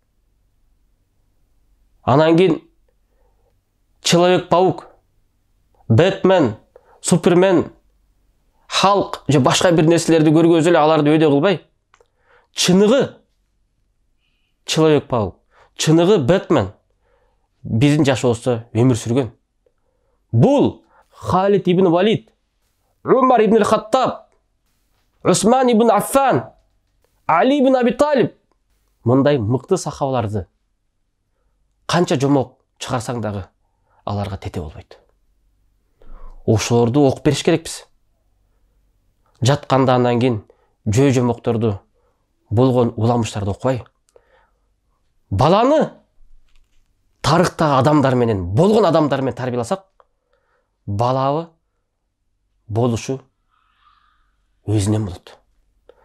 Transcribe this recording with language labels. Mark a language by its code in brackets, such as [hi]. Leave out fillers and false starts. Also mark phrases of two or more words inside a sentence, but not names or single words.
[ky] Анан кийин Человек-паук, Бэтмен, Супермен, Халк же башка бир нерселерди көргөзүп эле аларды өйдө кылбай, чыныгы Человек-паук, чыныгы Бэтмен биздин жашообузда өмүр сүргөн. Бул Халид ибн Валид, Умар ибн Хаттаб, Усман ибн Аффан, Али ибн Аби Талиб мындай мыкты сахабаларды канча жомок чыгарсаң дагы аларга тете болбойт. Ошолорду окуп бериш керекпиз. Жатканда андан кийин жөө жомокторду болгон уламыштарды окубай, баланы тарыхтагы адамдар менен, болгон адамдар менен тарбияласак, балабы болушу өзүнөн болот.